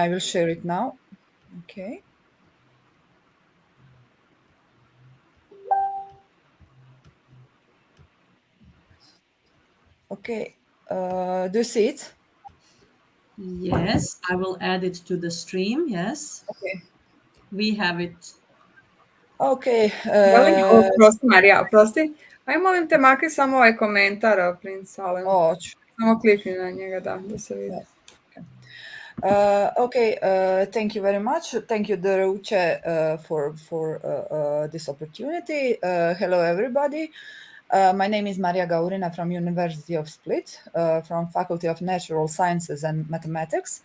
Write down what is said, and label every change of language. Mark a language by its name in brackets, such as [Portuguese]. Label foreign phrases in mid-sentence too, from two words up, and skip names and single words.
[English] I will share it now. Okay. Okay, do you see it? Yes, I will add it to the stream. Yes. Okay. We have it. Okay. [Croatian] Prosti, Marija, oprosti. Aj, molim te, makri samo ovaj komentar, Prince Salem. Samo klikni na njega, da se vidi. [English] Thank you very much. Thank you, Uche, for this opportunity. Hello, everybody. My name is Maria Gaurina from University of Split, from Faculty of Natural Sciences and Mathematics.